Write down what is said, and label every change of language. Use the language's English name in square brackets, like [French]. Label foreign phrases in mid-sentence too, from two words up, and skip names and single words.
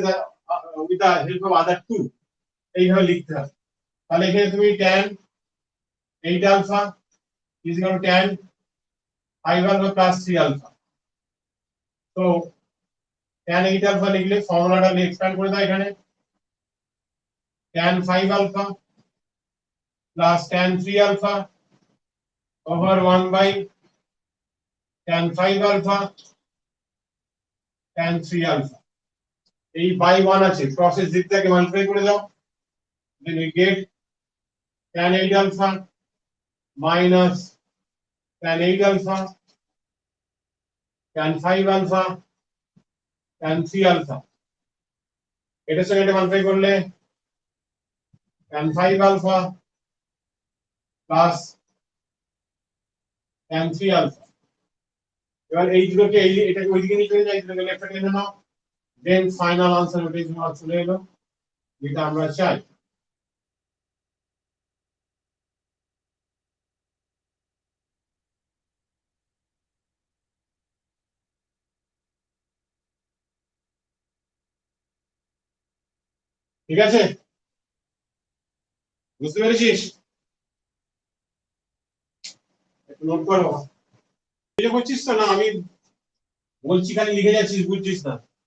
[English] with the help of other two [Bangla] এইভাবে লিখতে হবে তাহলে এখানে তুমি [English] tan 8 alpha is equal to tan 5 alpha plus 3 alpha তো tan 8 alpha [Bangla] লিখলে ফর্মুলাটা এক্সপ্যান্ড করে দাও এখানে [English] tan 5 alpha plus tan 3 alpha over 1 by tan 5 alpha tan 3 alpha এই by 1 [Bangla] আছে প্রসেস দিকটাকে মাল্টিপ্লাই করে দাও [English] then you get tan 8 alpha minus tan 8 alpha tan 5 alpha tan 3 alpha [Bangla] এটার সঙ্গে এটা মাল্টিপ্লাই করলে [English] tan 5 alpha plus tan 3 alpha [Bangla] এবার এই দুটোকে এটাকে ওইদিকে নিয়ে চলে যাই এটাকে [English] left side [Bangla] নাও [English] then final answer [Bangla] ওটাই তোমার চলে এলো যেটা আমরা চাই ঠিক আছে বুঝতে পেরেছিস একটু নোট করো এটা করছিস তো না আমি বলছি খালি লিখে যাচ্ছিস বুঝছিস না